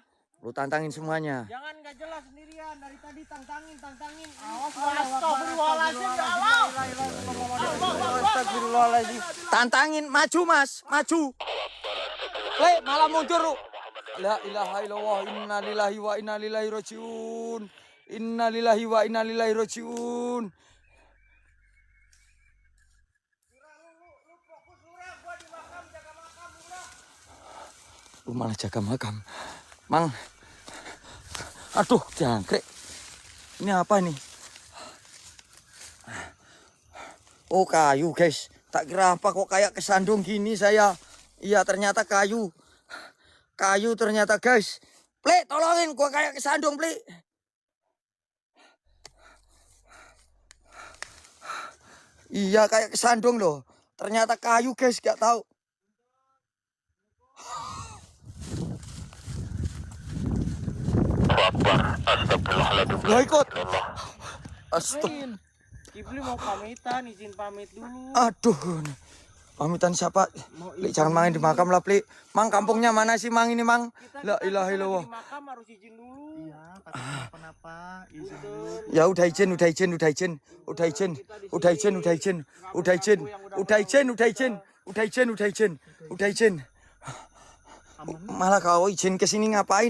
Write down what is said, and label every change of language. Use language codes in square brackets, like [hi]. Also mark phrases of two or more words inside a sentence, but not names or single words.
[id] Lu tantangin semuanya. Jangan nggak jelas sendirian. Dari tadi tantangin. [ar] Astagfirullahaladzim. يا الله. Astagfirullahaladzim. [id] Tantangin, maju Mas, maju. Malah mundur lu. [ar] لا إله إلا الله, إنا لله وإنا إليه راجعون. إنا لله وإنا إليه راجعون. [id] Lu malah jaga makam. Mang. Aduh, jangkrik. Ini apa ini? Oh, kayu, guys. [jv] Tak kira [id] apa kok kayak kesandung gini saya. Iya, ternyata kayu. Kayu ternyata, guys. Plik, tolongin gua kayak kesandung, Plik. Iya, kayak kesandung loh. Ternyata kayu, guys, gak tahu. [ar] Astagfirullahaladzim. [id] Lah ikut. [ar] Allah. Astagfirullah. [id] Kibli mau pamitan, izin pamit dulu. Aduh. Pamitan siapa? Plik, jangan main di makam lah, Plik. Mang, kampungnya mana sih, Mang, ini, Mang? [ar] لا إله إلا الله. [id] Di makam harus izin dulu. Iya, kenapa? Izin dulu. Ya udah izin. Udah izin. Malah kau izin ke sini ngapain?